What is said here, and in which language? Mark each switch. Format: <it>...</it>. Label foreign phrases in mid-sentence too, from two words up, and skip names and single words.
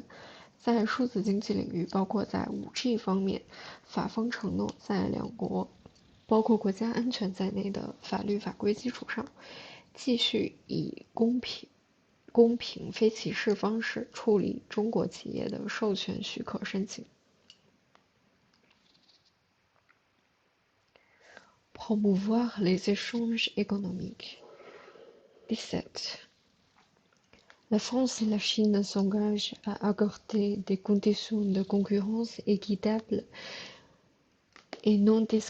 <zh>在数字经济领域，包括在 5G 方面，法方承诺在两国包括国家安全在内的法律法规基础上，继续以公平非歧视方式处理中国企业的授权许可申请。</zh> <fr>Promouvoir les échanges économiques.</fr> <zh>17.</zh> <fr>La France et la Chine s'engagent à accorder des conditions de concurrence équitables et non</fr>